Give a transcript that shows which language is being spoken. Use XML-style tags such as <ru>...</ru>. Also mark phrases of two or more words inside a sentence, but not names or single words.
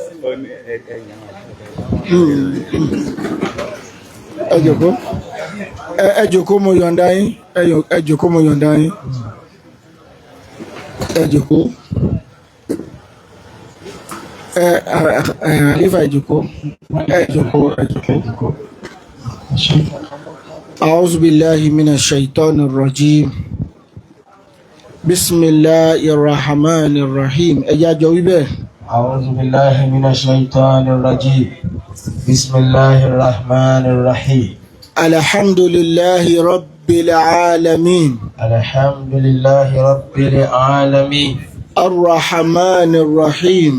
<yo>ẹ jókòó ẹ jókòó mo yọ̀ǹda yín ẹ jókòó mo yọ̀ǹda yín ẹ jókòó Khalifa ẹ jókòó ẹ jókòó ẹ jókòó.</yo> <ar>أعوذ بالله من الشيطان الرجيم بسم الله الرحمن الرحيم</ar> <yo>ẹ̀yà jọ wí bẹ́ẹ̀.</yo> <ar>أعوذ بالله من الشيطان الرجيم بسم الله الرحمن الرحيم الحمد لله رب العالمين الحمد لله رب العالمين الرحمن الرحيم</ar>